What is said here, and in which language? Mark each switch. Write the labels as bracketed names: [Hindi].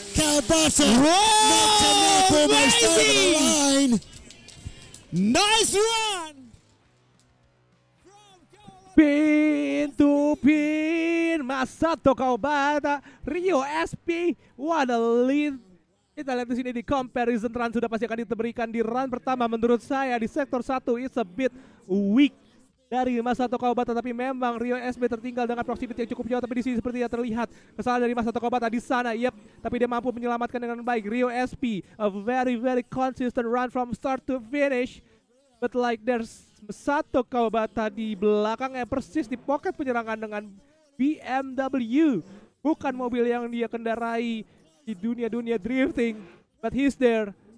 [English] Kawabata neck to neck almost over the line. Nice run! Pin to pin, Masato Kawabata, Rio SP, what a lead. [Indonesian] Kita lihat di sini di comparison run sudah pasti akan diberikan di run pertama. Menurut saya di sektor 1 [English] it's a bit weak [Indonesian] dari Masato Kawabata, tapi memang Rio SB tertinggal dengan proximity yang cukup jauh. Tapi di sini seperti yang terlihat kesalahan dari Masato Kawabata di sana. Tapi dia mampu menyelamatkan dengan baik. [English] Rio SP, a very consistent run from start to finish. But like there's [Indonesian] Masato Kawabata di belakangnya persis di pocket penyerangan dengan BMW. Bukan mobil yang dia kendarai di dunia drifting, [English] but he's there.